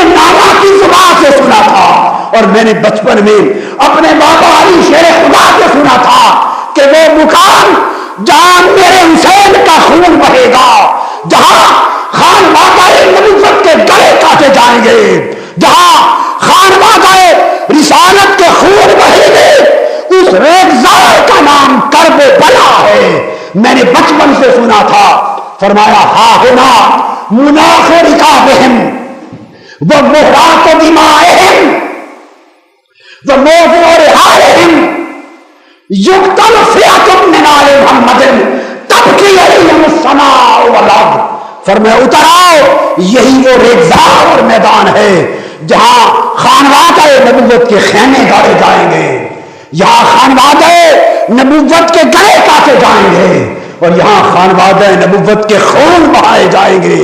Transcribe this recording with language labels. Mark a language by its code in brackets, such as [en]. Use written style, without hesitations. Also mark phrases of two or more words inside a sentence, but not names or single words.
[ur] نانا کی زبان سے سنا تھا، اور میں نے بچپن میں اپنے بابا علی شیر خدا سے سنا تھا کہ وہ مقام جہاں میرے حسین کا خون بہے گا، جہاں خانوادہ نبوت کے گلے کاٹے جائیں گے، جہاں خانوادہ رسالت کے خون بہے گے، اس ریگزار کا نام کرب بلا ہے۔ میں نے بچپن سے سنا تھا۔ فرمایا [ar] ہا ہونا مناخ رکابہم و محرات دمائہم و موضع رحالہم یقتل فئۃ من آل محمد تبکی علیہم السماء والارض۔ [ur] فرمایا اتر آؤ، یہی وہ ریگزار اور میدان ہے جہاں خانوادہ نبوت کے خیمے گاڑے جائیں گے، یہاں خانوادہ نبوت کے گلے کاٹے جائیں گے، اور یہاں خانوادہ نبوت کے خون بہائے جائیں گے۔